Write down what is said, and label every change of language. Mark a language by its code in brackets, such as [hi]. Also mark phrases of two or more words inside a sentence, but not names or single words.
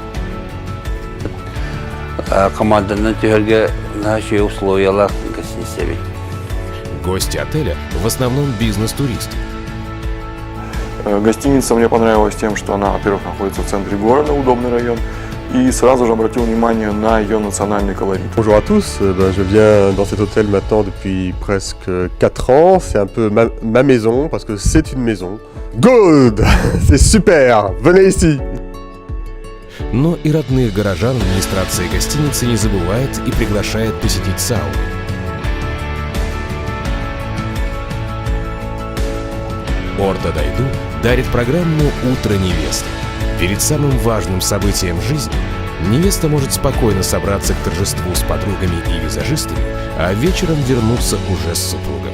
[ru] Гости отеля в основном бизнес-туристы. Гостиница мне понравилась тем, что она, во-первых, находится в центре города, удобный район, и сразу же обратил внимание на ее национальный колорит. [fr] Bonjour à tous, je viens dans cet hôtel maintenant depuis presque 4 ans. C'est un peu ma maison parce que c'est une maison. Good! C'est super! Venez ici! [ru] Но и родных горожан администрация гостиницы не забывает и приглашает посетить сауну. «Орто Дойду» дарит программу «Утро невесты». Перед самым важным событием жизни невеста может спокойно собраться к торжеству с подругами и визажистами, а вечером вернуться уже с супругом.